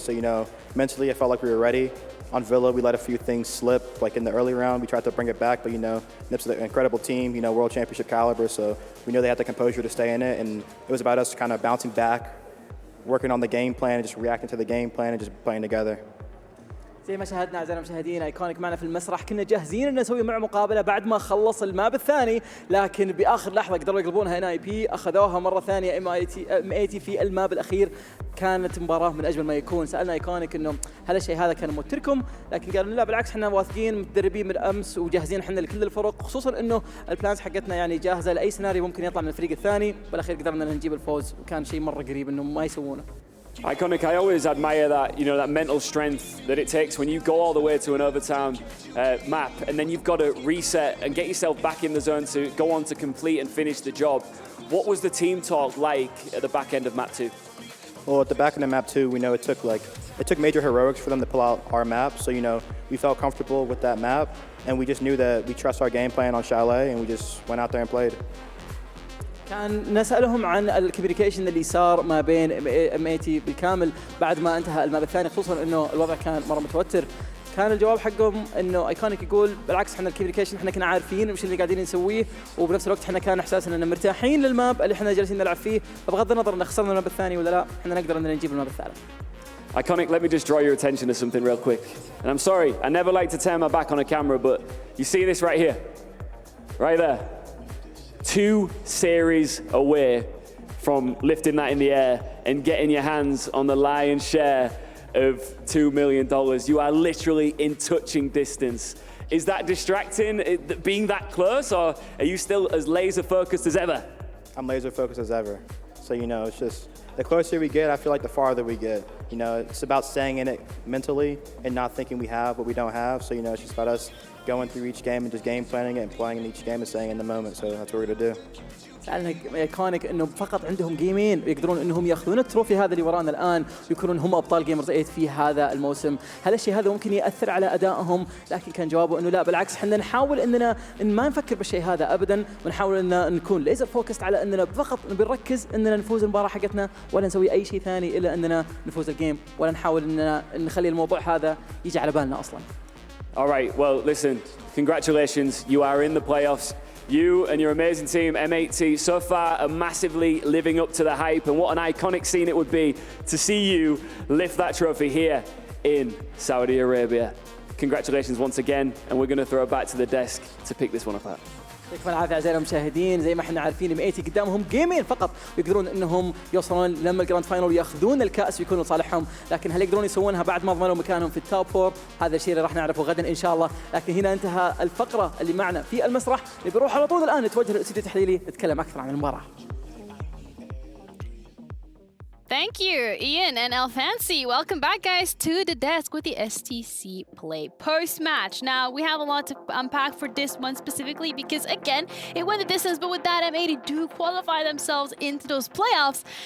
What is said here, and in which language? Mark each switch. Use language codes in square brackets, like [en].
[en] So, you know, mentally, I felt like we were ready. On Villa, we let a few things slip. Like in the early round, we tried to bring it back, but, you know, Nips is an incredible team, you know, world championship caliber. So we know they had the composure to stay in it. And it was about us kind of bouncing back, working on the game plan, and just reacting to the game plan and just playing together. [ar] زي ما شاهدنا اعزائنا المشاهدين ايكونيك معنا في المسرح كنا جاهزين ان نسوي معه مقابله بعد ما خلص الماب الثاني لكن باخر لحظه قدروا يقلبونها NIP اخذوها مره ثانيه M80 في الماب الاخير كانت مباراه من اجمل ما يكون سالنا ايكونيك انه هل الشيء هذا كان موتركم لكن قالوا لا بالعكس احنا واثقين متدربين من امس وجاهزين احنا لكل الفرق خصوصا انه البلانز حقتنا يعني جاهزه لاي سيناريو ممكن يطلع من الفريق الثاني بالاخير قدرنا نجيب الفوز وكان شيء مره قريب انه ما يسوونه. [en] Iconic, I always admire that, you know, that mental strength that it takes when you go all the way to an overtime map and then you've got to reset and get yourself back in the zone to go on to complete and finish the job. What was the team talk like at the back end of map 2? Well, at the back end of map 2, we know it took major heroics for them to pull out our map. So, you know, we felt comfortable with that map and we just knew that we trust our game plan on Chalet and we just went out there and played. [ar] كان نسألهم عن الكوميونيكيشن اللي صار ما بين M80 بالكامل بعد ما انتهى الماب الثاني خصوصا انه الوضع كان مره متوتر كان الجواب حقهم انه ايكونيك يقول بالعكس احنا الكوميونيكيشن احنا كنا عارفين وش اللي قاعدين نسويه وبنفس الوقت احنا كان احساسنا اننا مرتاحين للماب اللي احنا جالسين نلعب فيه فبغض النظر ان خسرنا الماب الثاني ولا لا احنا نقدر ان نجيب الماب الثالث. [en] Iconic, let me just draw your attention to something real quick. And I'm sorry, I never like to turn my back on a camera, but you see this right here? Right there. 2 series away from lifting that in the air and getting your hands on the lion's share of $2 million. You are literally in touching distance. Is that distracting, being that close, or are you still as laser focused as ever? I'm laser focused as ever. So, you know, it's just the closer we get, I feel like the farther we get. You know, it's about staying in it mentally and not thinking we have what we don't have. So, you know, it's just about us going through each game and just game planning it and playing in each game and staying in the moment. So that's what we're going to do. [ar] سألنا ايكونيك انه فقط عندهم جيمين ويقدرون انهم ياخذون التروفي هذا اللي ورانا الان ويكونون هم ابطال جيمرز 8 في هذا الموسم، هل الشيء هذا ممكن ياثر على ادائهم؟ لكن كان جوابه انه لا بالعكس احنا نحاول اننا ما نفكر بالشيء هذا ابدا ونحاول ان نكون ليزر فوكست على اننا فقط بنركز اننا نفوز المباراه حقتنا ولا نسوي اي شيء ثاني الا اننا نفوز الجيم ولا نحاول اننا نخلي الموضوع هذا يجي على بالنا اصلا. [en] All right, well, listen, congratulations. You are in the playoffs. You and your amazing team, M80, so far are massively living up to the hype, and what an iconic scene it would be to see you lift that trophy here in Saudi Arabia. Congratulations once again, and we're going to throw it back to the desk to pick this one apart. [ar] يكفى العافيه اعزائنا المشاهدين زي ما احنا عارفين M80 قدامهم جيمين فقط ويقدرون انهم يوصلون لما الجراند فاينل وياخذون الكاس ويكونوا لصالحهم لكن هل يقدرون يسوونها بعد ما ضمنوا مكانهم في التوب 4 هذا الشيء اللي راح نعرفه غدا ان شاء الله لكن هنا انتهى الفقره اللي معنا في المسرح بنروح على طول الان نتوجه للاستوديو التحليلي نتكلم اكثر عن المباراه. [en] Thank you, Ian and Alfancy. Welcome back, guys, to the desk with the STC play post-match. Now, we have a lot to unpack for this one specifically because, again, it went the distance, but with that, M80 do qualify themselves into those playoffs.